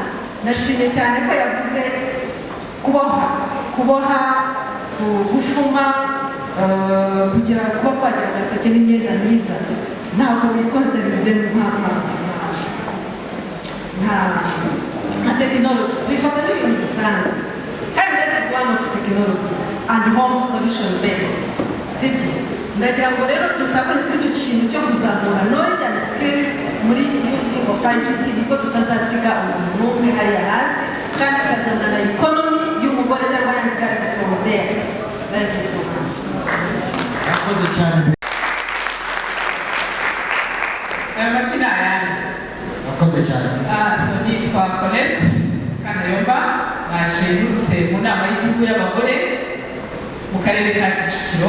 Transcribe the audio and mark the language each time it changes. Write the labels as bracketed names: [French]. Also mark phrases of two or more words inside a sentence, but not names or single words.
[Kinyarwanda] Nashimye cyane ko yavuze kuboha, gufuma, kugira kuba twagira agaseke n'imyenda myiza. Ntabwo bikoze ibintu nta technology. Twifata n'ibintu bisanzwe, kandi [English] that is one of technology and home solution based. [Kinyarwanda] Sibyo? Ndagira ngo rero tutakore kuri icyo kintu cyo kuzamura [English] knowledge and skills [Kinyarwanda] muri [English] using of ICT, [Kinyarwanda] niko tutazasiga umuntu n'umwe hariya hasi, kandi akazana na economy y'umugore cyangwa y'agazi [English] from there. Thank you so much. [Kinyarwanda] Yakoze cyane. Amashina yanjye. Yakoze cyane. So nitwa Colette Kanayomba, naje mu nama y'igihugu y'abagore mu karere ka Kicukiro.